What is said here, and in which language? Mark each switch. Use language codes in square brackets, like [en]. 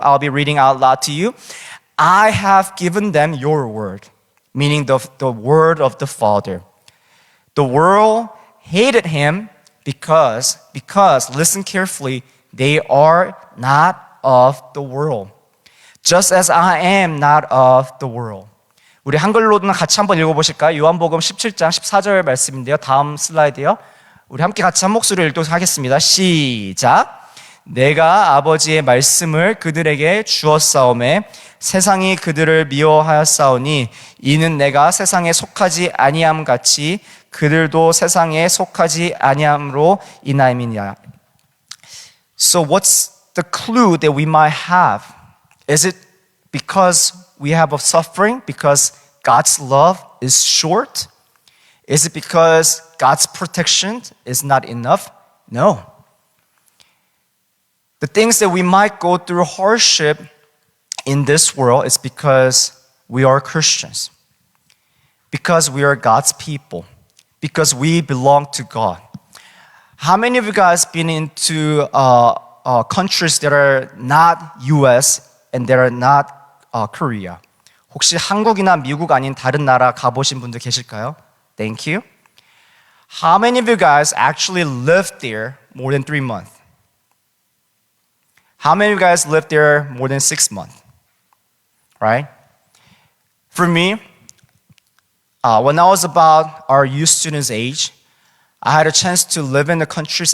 [en] I'll be reading out loud to you. I have given them your word, meaning the word of the Father. The world hated him because, listen carefully, they are not of the world, just as I am not of the world. [ko] 우리 한글로는 같이 한번 읽어보실까요? 요한복음 17장 14절 말씀인데요. 다음 슬라이드요. 우리 함께 같이 한 목소리를 읽도록 하겠습니다. 시작. 내가 아버지의 말씀을 그들에게 주었사오매 세상이 그들을 미워하였사오니 이는 내가 세상에 속하지 아니함 같이 그들도 세상에 속하지 아니함으로 인하임이니라. [en] So what's the clue that we might have? Is it because we have a suffering, because God's love is short? Is it because God's protection is not enough? No. The things that we might go through hardship in this world is because we are Christians, because we are God's people, because we belong to God. How many of you guys been into countries that are not US and that are not Korea? [ko] 혹시 한국이나 미국 아닌 다른 나라 가보신 분들 계실까요? [en] Thank you. How many of you guys actually lived there more than 3 months? How many of you guys lived there more than 6 months? Right? For me, when I was about our youth students' age, I had a chance to live in the countries.